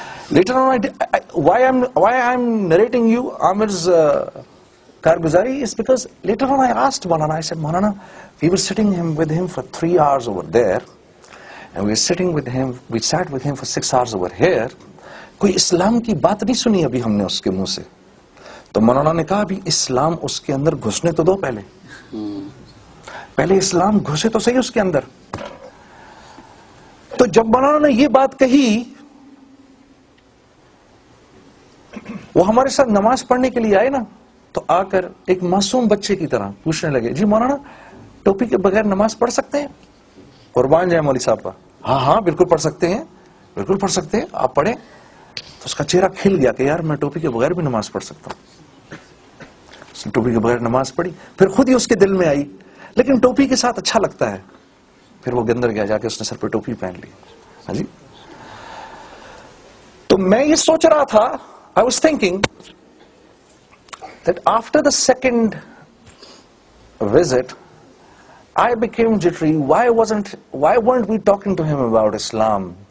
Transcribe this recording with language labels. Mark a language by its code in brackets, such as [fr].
[en] Later on, why I'm narrating you Amir's Karguzari is because later on I asked Maulana, I said, Maulana, we were sitting with him for 3 hours over there, and we sat with him for 6 hours over here. [ur] کوئی اسلام کی بات نہیں سنی ابھی ہم نے اس کے منہ سے. تو مولانا نے کہا ابھی اسلام اس کے اندر گھسنے تو دو, پہلے اسلام گھسے تو صحیح اس کے اندر. تو جب مولانا نے یہ بات کہی, وہ ہمارے ساتھ نماز پڑھنے کے لیے آئے نا, تو آ کر ایک معصوم بچے کی طرح پوچھنے لگے, جی مولانا ٹوپی کے بغیر نماز پڑھ سکتے ہیں؟ قربان جائے مولوی صاحب کا, ہاں بالکل پڑھ سکتے ہیں, بالکل پڑھ سکتے ہیں, آپ پڑھیں. تو اس کا چہرہ کھل گیا کہ یار میں ٹوپی کے بغیر بھی نماز پڑھ سکتا ہوں. اس نے ٹوپی کے بغیر نماز پڑھی, پھر خود ہی اس کے دل میں آئی لیکن ٹوپی کے ساتھ اچھا لگتا ہے, پھر وہ اندر گیا, جا کے اس نے سر پہ ٹوپی پہن لی. ہاں جی. تو میں یہ سوچ رہا تھا, [en] I was thinking that after the second visit, I became jittery. Why weren't we talking to him about Islam?